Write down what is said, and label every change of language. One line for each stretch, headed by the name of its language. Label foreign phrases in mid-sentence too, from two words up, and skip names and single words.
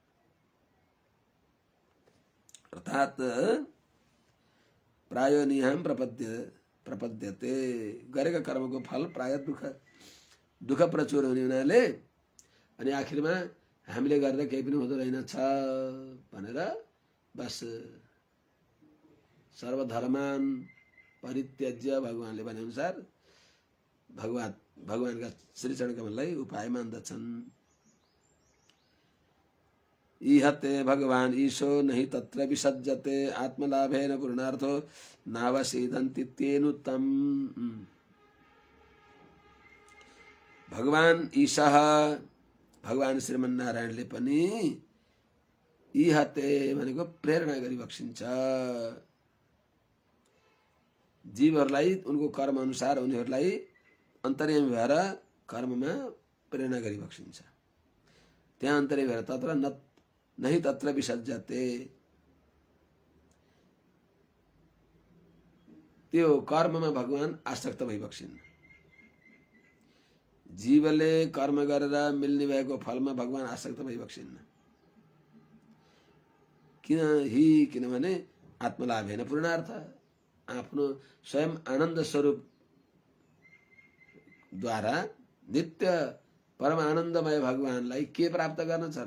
Nepali: अर्थात्
Sanskrit: प्रायो निहाम प्रपद्यते
Nepali: गरेका कर्मको फल प्राय दुःख प्रचुर हुने हुनाले अनि आखिरमा हामीले गरेर केही पनि हुँदो रहेनछ भनेर बस
Sanskrit: सर्वधर्मान परित्यज्य
Nepali: भगवानले भने अनुसार भगवत भगवानका श्री चरण कमललाई उपाय मान्दछन्।
Sanskrit: इहते भगवान ईशो नहि तत्र विसज्जते आत्मलाभेन पूर्णार्थो नावसीदन्ति तेनुत्तम।
Nepali: भगवान ईशः भगवान श्रीमन्नारायणले पनि इहते भनेको प्रेरणा गरी बक्सिन्छ। जीवहरूलाई उनको कर्म अनुसार उनीहरूलाई अन्तर्यामी भएर कर्ममा प्रेरणा गरी बक्सिन्छ। त्यहाँ अन्तर्यामी भएर
Sanskrit: तत्र नहि तत्र विसज्जते,
Nepali: त्यो कर्ममा भगवान आसक्त भई बक्सिन्न। जीवले कर्म गरेर मिल्ने भएको फलमा भगवान आसक्त भई बक्सिन्न। किनभने
Sanskrit: आत्मलाभेन पूर्णार्थ,
Nepali: आफ्नो स्वयं आनन्द स्वरूप द्वारा नित्य परम आनन्दमय भगवानलाई के प्राप्त गर्न छ र?